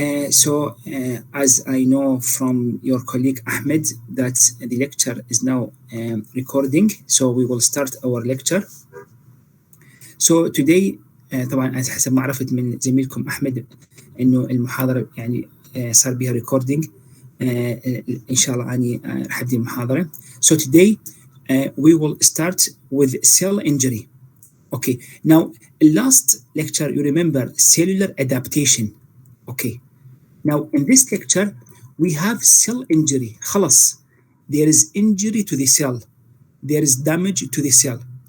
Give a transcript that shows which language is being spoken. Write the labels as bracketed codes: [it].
[en] So as I know from your colleague Ahmed that the lecture is now recording, so we will start our lecture. So today [ar] طبعا حسب ما عرفت من زميلكم أحمد إنه المحاضرة يعني صار بها recording. إن شاء الله أني راح أبدي المحاضرة. [en] So today we will start with cell injury. Okay. Now last lecture you remember cellular adaptation. Okay. Now in this lecture we have cell injury. [ar] خلاص. [en] There is injury to the cell. There is damage to the cell.